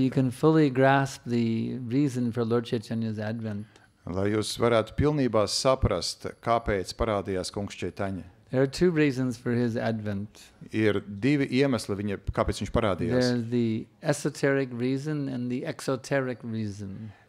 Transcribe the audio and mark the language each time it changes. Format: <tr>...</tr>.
<en>you can fully grasp the reason for Lord Chaitanya's advent.</en> <lv>Lai jūs varētu pilnībā saprast, kāpēc parādījās Kungs Čaitaņa.</lv> <en>There are 2 reasons for his advent.</en> <lv>Ir 2 iemesli, kāpēc viņš parādījās.</lv> <en>There's the esoteric reason and the exoteric reason.</en>